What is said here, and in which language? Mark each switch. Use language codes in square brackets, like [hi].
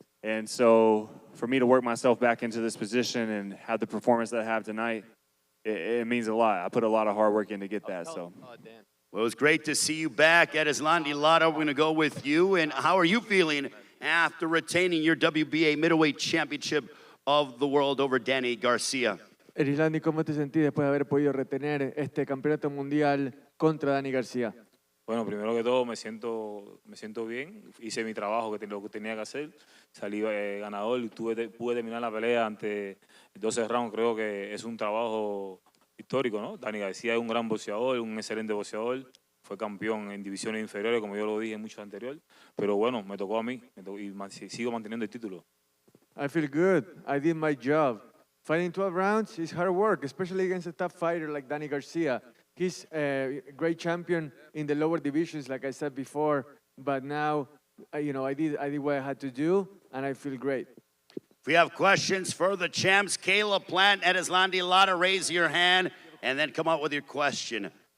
[en] And so for me to work myself back into this position and have the performance that I have tonight, it means a lot. I put a lot of hard work in to get that. So. Well, it was great to see you back. Erislandy Lara, we're going to go with you. And how are you feeling after retaining your WBA middleweight championship of the world over Danny Garcia? [es] Erislandy, ¿cómo te sentís después de haber podido retener este campeonato mundial contra Danny Garcia? Bueno, primero que todo me siento bien, hice mi trabajo, lo que tenía que hacer, salí ganador, pude terminar la pelea ante 12 rounds, creo que es un trabajo histórico, ¿no? Danny García es un gran boxeador, un excelente boxeador, fue campeón en divisiones inferiores, como yo lo dije en muchos anteriores, pero bueno, me tocó a mí y sigo manteniendo el título. [en] I feel good, I did my job. Fighting 12 rounds is hard work, especially against a tough fighter like Danny Garcia. He's a great champion in the lower divisions, like I said before, but now, you know, I did what I had to do, and I feel great. If we have questions for the champs, Caleb Plant, Erislandy Lara, raise your hand, and then come out with your question.